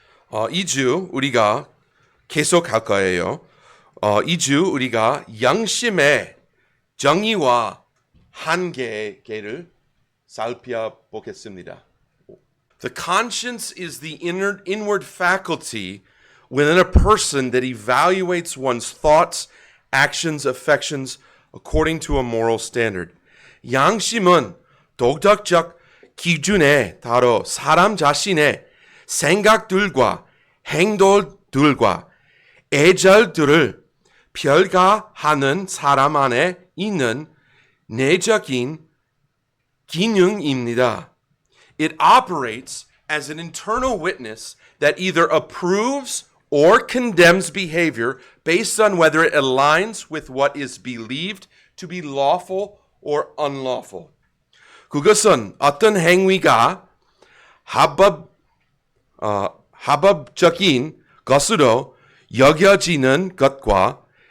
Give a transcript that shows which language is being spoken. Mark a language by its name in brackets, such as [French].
[Korean] 2주 우리가 계속 할 거예요. 2주 우리가 양심의 정의와 한계를 살펴보겠습니다. [English] The conscience is the inward faculty within a person that evaluates one's thoughts, actions, affections according to a moral standard. [Korean] 양심은 도덕적 기준에 따라 사람 자신의 생각들과 행동들과 애절들을 평가하는 사람 안에 있는 내적인 기능입니다. [English] It operates as an internal witness that either approves or condemns behavior based on whether it aligns with what is believed to be lawful or unlawful. [Korean] 그것은 어떤 행위가 합법적인 것으로 여겨지는 것과